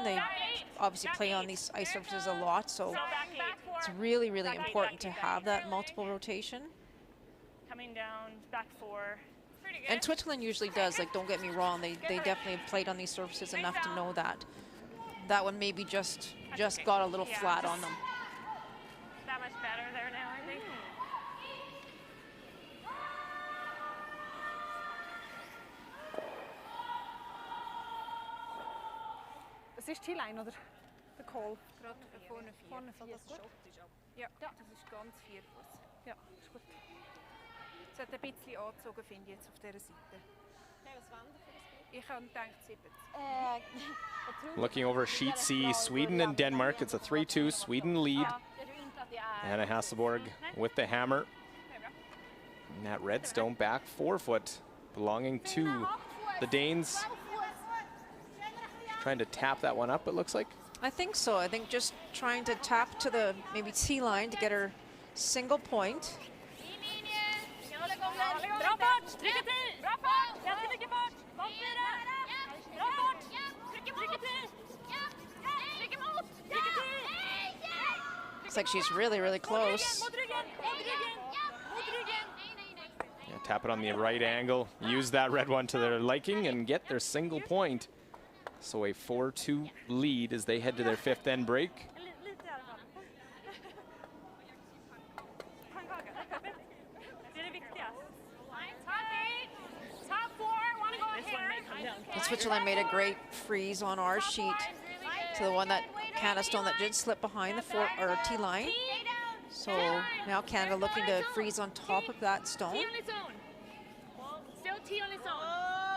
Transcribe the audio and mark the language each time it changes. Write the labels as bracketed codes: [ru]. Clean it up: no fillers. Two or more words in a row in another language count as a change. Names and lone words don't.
[en] They obviously play on these ice surfaces a lot, so it's really, really important to have that multiple rotation. Coming down, back 4. And Switzerland usually does, like, don't get me wrong, they definitely have played on these surfaces enough to know that. That one maybe just got a little flat on them. That much better there now, I think. [de] Es ist die Line, oder? Der Call. Gerade vorne 4. Vorne 4 Das ist gut. Shot ist ab. Ja. Das ist ganz 4 Fuß. Ja, ist gut. Es hat ein bisschen angezogen, finde ich, jetzt auf dieser Seite. Ich habe gedacht 70. [en] Looking over Sheet C, Sweden and Denmark. It's a 3-2 Sweden lead. Anna Hasselborg with the hammer. And that Redstone back 4-foot belonging to the Danes. Trying to tap that one up, it looks like. I think so. I think just trying to tap to the maybe T line to get her single point. [no] Bak dere! Bra fart! Trykke til! Trykke mot! Lykke til! [en] Looks like she's really, really close. [no] Mot ryggen! Mot ryggen! Mot ryggen! [en] Yeah, tap it on the right angle, use that red one to their liking, and get their single point. So a 4-2 lead as they head to their 5th end break. [no] Litt i alle fall. Pannkake. Det er det viktigste. [en] Top 4, want to go here. And Switzerland made a great freeze on our sheet to the one that Canada stone that did slip behind the T line. So now Canada looking to freeze on top of that stone. T on its own. Still T on its own.